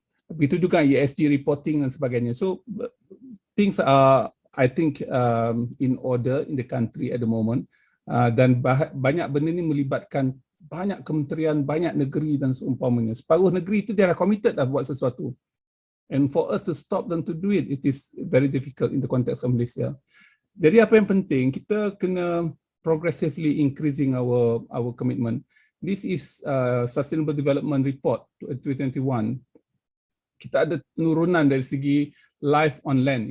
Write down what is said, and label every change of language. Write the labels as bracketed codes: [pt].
[ms] Begitu juga ESG reporting dan sebagainya. [en] So things are, I think, in order in the country at the moment. [ms] Dan banyak benda ni melibatkan banyak kementerian, banyak negeri dan seumpamanya. Separuh negeri itu dia dah committed dah buat sesuatu. [en] And for us to stop them to do it is very difficult in the context of Malaysia. [ms] Jadi apa yang penting, kita kena [en] progressively increasing our commitment. This is Sustainable Development Report 2021. [ms] Kita ada penurunan dari segi [en] life on land.